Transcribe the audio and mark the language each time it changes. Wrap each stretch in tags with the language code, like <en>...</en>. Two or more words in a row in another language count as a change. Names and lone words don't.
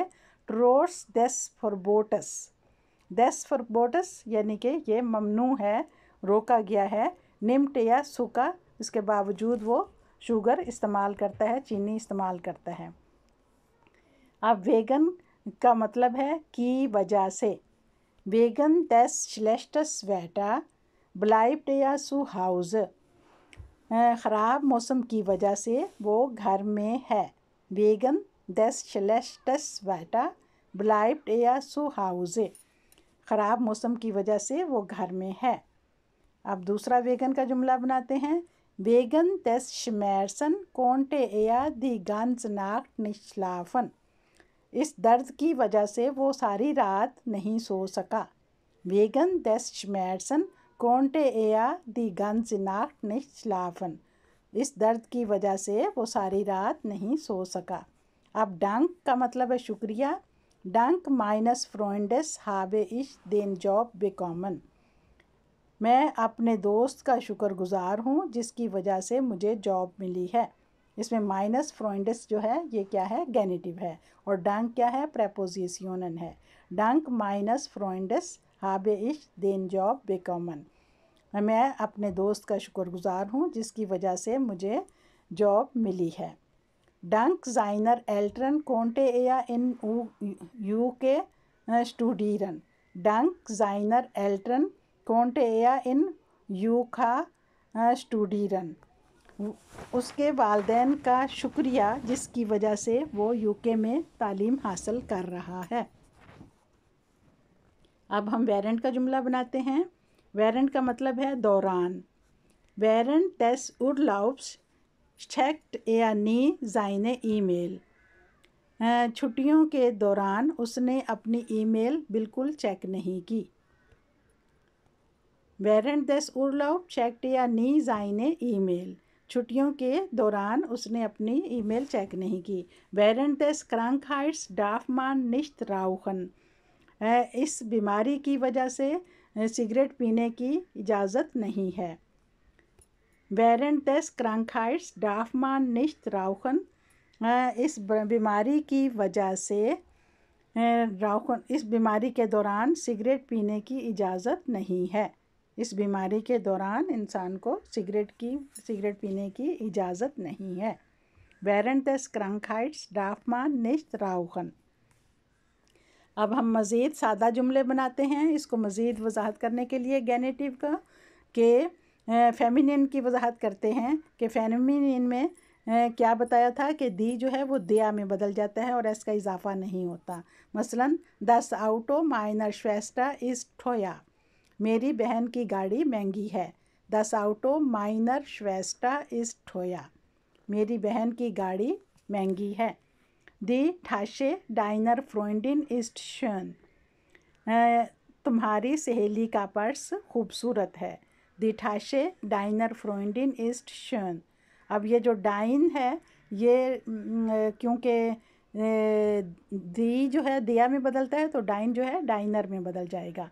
<de>Trotz des Verbots, des Verbots</de> <hi>यानी कि ये ममनू है, रोका गया है।</hi> <de>nimmt er Zucker,</de> <hi>इसके बावजूद वो शुगर इस्तेमाल करता है, चीनी इस्तेमाल करता है। अब वेगन का मतलब है की वजह से,</hi> <de>वेगन des schlechtes Wetter bleibt er zu Hause,</de> <hi>ख़राब मौसम की वजह से वो घर में है।</hi> <de>वेगन des schlechtes Wetter bleibt er zu Hause,</de> <hi>ख़राब मौसम की वजह से वो घर में है। अब दूसरा वेगन का जुमला बनाते हैं।</hi> <de>वेगन des Schmerzen konnte er die ganze Nacht nicht schlafen,</de> <hi>इस दर्द की वजह से वो सारी रात नहीं सो सका।</hi> <de>वेगन des Schmerzen konnte er die ganze Nacht nicht schlafen,</de> <hi>इस दर्द की वजह से वो सारी रात नहीं सो सका। अब dank का मतलब है शुक्रिया।</hi> <de>Dank meines Freundes habe ich den Job bekommen।</de> <hi>मैं अपने दोस्त का शुक्रगुजार हूँ जिसकी वजह से मुझे जॉब मिली है। इसमें</hi> <de>meines Freundes</de> <hi>जो है ये क्या है, गेनेटिव है, और डांक क्या है, प्रेपोजिशनन है।</hi> <de>Dank meines Freundes habe ich den Job bekommen।</de> <hi>मैं अपने दोस्त का शुक्रगुजार हूँ जिसकी वजह से मुझे जॉब मिली है।</hi> <de>Dank seiner Eltern konnte er in UK studieren। Dank seiner Eltern konnte er in UK studieren।</de> <hi>उसके वालदैन का शुक्रिया जिसकी वजह से वो यूके में तालीम हासिल कर रहा है। अब हम während का जुमला बनाते हैं।</hi> <de>während</de> <hi>का मतलब है दौरान।</hi> <de>während des Urlaubs checkt er nie seine ईमेल।</de> <hi>छुट्टियों के दौरान उसने अपनी ईमेल बिल्कुल चेक नहीं की।</hi> <de>während des Urlaubs checkt er nie seine ईमेल।</de> <hi>छुट्टियों के दौरान उसने अपनी ईमेल चेक नहीं की।</hi> <de>während des Krankheits darf man nicht rauchen।</de> <hi>इस बीमारी की वजह से सिगरेट पीने की इजाज़त नहीं है।</hi> <de>während des Krankheits darf man nicht rauchen।</de> <hi>इस बीमारी की वजह से इस बीमारी के दौरान सिगरेट पीने की इजाज़त नहीं है। इस बीमारी के दौरान इंसान को सिगरेट पीने की इजाज़त नहीं है।</hi> <de>während des Krankheits darf man nicht rauchen।</de> <hi>अब हम मज़ीद सादा जुमले बनाते हैं। इसको मज़ीद वजाहत करने के लिए गेनेटिव का के फेमिनिन की वजाहत करते हैं कि फेमिनिन में क्या बताया था कि दी जो है वो दिया में बदल जाता है और एस का इजाफा नहीं होता।</hi> <de>मसलन das Auto meiner Schwester ist teuer।</de> <hi>मेरी बहन की गाड़ी महंगी है।</hi> <de>das Auto meiner Schwester ist teuer।</de> <hi>मेरी बहन की गाड़ी महंगी है।</hi> <de>Die Tasche deiner Freundin ist schön।</de> <hi>तुम्हारी सहेली का पर्स खूबसूरत है।</hi> <de>Die Tasche deiner Freundin ist schön।</de> <hi>अब ये जो डाइन है ये क्योंकि दी जो है दिया में बदलता है तो डाइन जो है डाइनर में बदल जाएगा।</hi>